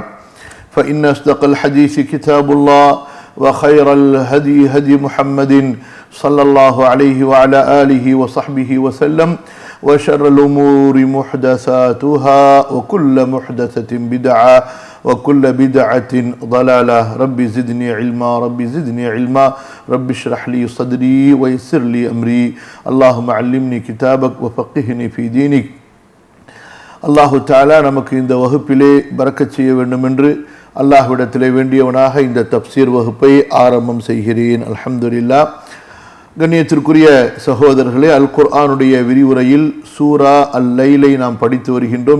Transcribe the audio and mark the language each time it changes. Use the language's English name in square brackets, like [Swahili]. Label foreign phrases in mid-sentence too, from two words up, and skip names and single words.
[Arabic] فإن أصدق الحديث كتاب الله وخير الهدي هدي محمد صلى الله عليه وعلى آله وصحبه وسلم وشر الأمور محدثاتها وكل محدثة بدعة وكل بدعة ضلالة ربي زدني علما ربي زدني علما ربي اشرح لي صدري ويسر لي أمري اللهم علمني كتابك وفقهني في دينك. الله تعالى [Tamil] நமக்கு இந்த வகுப்பிலே பரக்கத் செய்ய வேண்டும் என்று அல்லாஹ்விடத்திலே வேண்டியவனாக இந்த தப்சீர் வகுப்பை ஆரம்பம் செய்கிறேன். அல்ஹம்துலில்லாஹ். கண்ணியத்திற்குரிய சகோதரர்களே, அல் குர்ஆனுடைய விரிவுரையில் சூரா அல் லைலை நாம் படித்து வருகின்றோம்.